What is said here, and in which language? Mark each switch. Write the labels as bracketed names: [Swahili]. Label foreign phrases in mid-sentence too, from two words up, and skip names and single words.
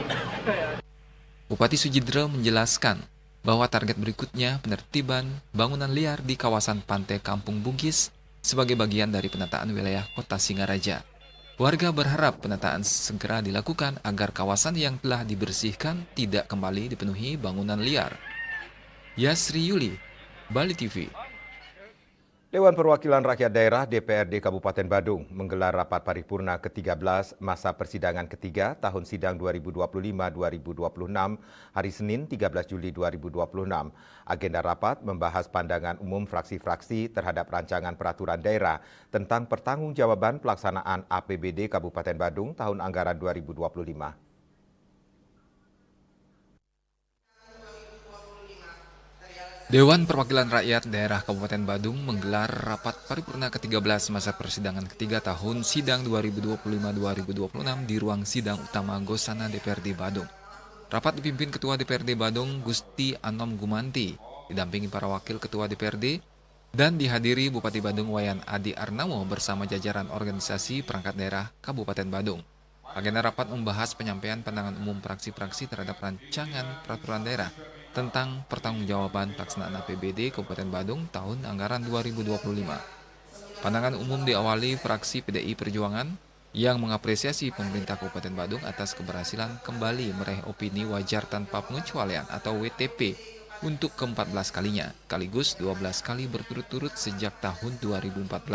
[Indonesian] Bupati Sujidro menjelaskan bahwa target berikutnya penertiban bangunan liar di kawasan pantai Kampung Bugis sebagai bagian dari penataan wilayah Kota Singaraja. Warga berharap penataan segera dilakukan agar kawasan yang telah dibersihkan tidak kembali dipenuhi bangunan liar. Yasri Yuli, Bali TV. Dewan Perwakilan Rakyat Daerah DPRD Kabupaten Badung menggelar rapat paripurna ke-13 masa persidangan ketiga tahun sidang 2025-2026 hari Senin 13 Juli 2026. Agenda rapat membahas pandangan umum fraksi-fraksi terhadap rancangan peraturan daerah tentang pertanggungjawaban pelaksanaan APBD Kabupaten Badung tahun anggaran 2025. Dewan Perwakilan Rakyat Daerah Kabupaten Badung menggelar rapat paripurna ke-13 masa persidangan ketiga tahun sidang 2025-2026 di ruang sidang utama Gosana DPRD Badung. Rapat dipimpin Ketua DPRD Badung Gusti Anom Gumanti, didampingi para wakil Ketua DPRD, dan dihadiri Bupati Badung Wayan Adi Arnamo bersama jajaran organisasi perangkat daerah Kabupaten Badung. Agenda rapat membahas penyampaian pandangan umum fraksi-fraksi terhadap rancangan peraturan daerah tentang pertanggungjawaban pelaksanaan APBD Kabupaten Badung tahun anggaran 2025. Pandangan umum diawali fraksi PDI Perjuangan yang mengapresiasi pemerintah Kabupaten Badung atas keberhasilan kembali meraih opini wajar tanpa pengecualian atau WTP untuk ke-14 kalinya, sekaligus 12 kali berturut-turut sejak tahun 2014.